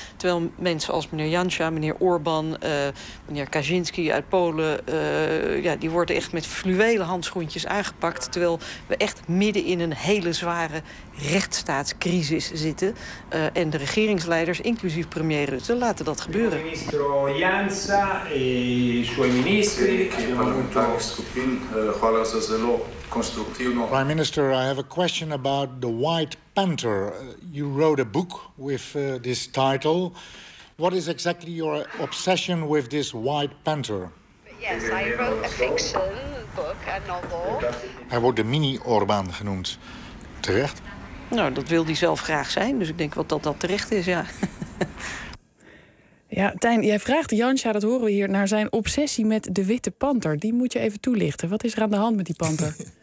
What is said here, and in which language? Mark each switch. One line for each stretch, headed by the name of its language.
Dutch: Terwijl mensen als meneer Janša, meneer Orbán, meneer Kaczynski uit Polen, ja, die worden echt met fluwelen handschoentjes aangepakt. Terwijl we echt midden in een hele zware rechtsstaatscrisis zitten. En de regeringsleiders, inclusief premier Rutte, laten dat gebeuren. Minister Janša en zijn minister.
English: Prime Minister, I have a question about the White Panther. You wrote a book with this title. What is exactly your obsession with this White Panther? Yes, I wrote a fiction book, a novel.
Dutch: Hij wordt de mini Orbán genoemd. Terecht? Nou, dat wil hij zelf graag zijn, dus ik denk wel dat dat terecht is, ja. Ja, Tijn, jij vraagt Janša, dat horen we hier, naar zijn obsessie met de witte panter. Die moet je even toelichten. Wat is er aan de hand met die panter?